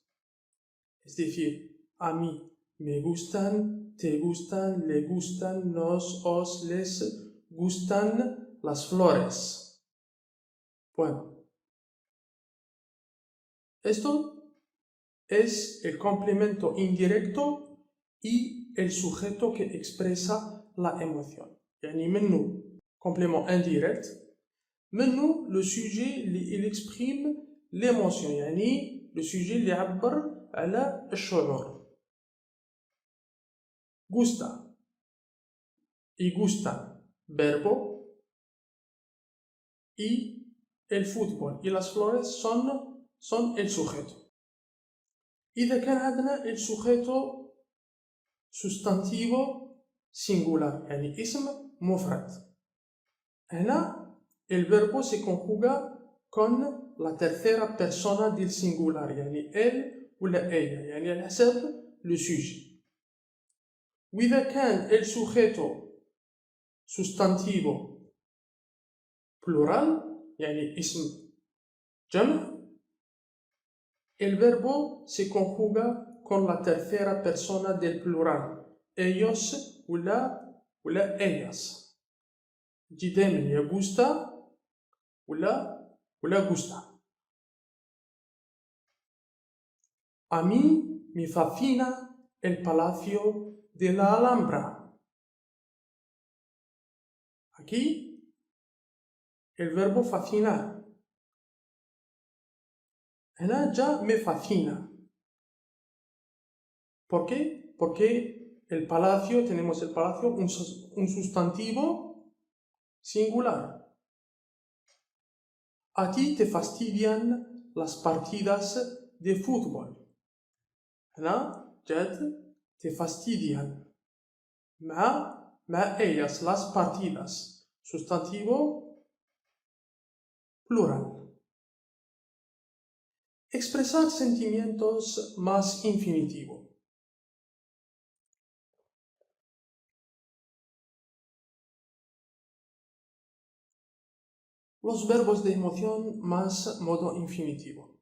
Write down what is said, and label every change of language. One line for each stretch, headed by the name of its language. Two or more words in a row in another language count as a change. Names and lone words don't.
Spanish: Es decir, a mí me gustan, te gustan, le gustan, nos, os, les gustan las flores. Bueno, esto es el complemento indirecto y el sujeto que expresa la emoción.
Arabic: يعني منه
French: complément indirect, منه le sujet il exprime l'émotion, يعني le sujet
Arabic: اللي يعبر على الشعور.
Spanish: Gusta y gustan verbo, y el fútbol y las flores son el sujeto.
Arabic: إذا كان عندنا
Spanish: el sujeto sustantivo singular
Arabic: يعني اسم مفرد.
Spanish: هنا el verbo se conjuga con la tercera persona del singular يعني él ولا ella
Arabic: يعني على حسب
French: le sujet.
Arabic: وإذا كان
Spanish: el sujeto sustantivo plural
Arabic: يعني اسم جمع
Spanish: el verbo se conjuga con la tercera persona del plural ellos ولا ellas.
Arabic: يجي دايما يا gusta ولا gusta.
Spanish: A mí me fascina el Palacio de la Alhambra. Aquí el verbo fascinar.
Arabic: هنا جا
Spanish: me fascina. ¿Por qué? Porque el palacio, tenemos el palacio, un sustantivo singular. A ti te fastidian las partidas de fútbol.
Arabic: هنا جات
Spanish: te fastidian. مع ellas las partidas. Sustantivo plural. Expresar sentimientos más infinitivo. Los verbos de emoción más modo infinitivo.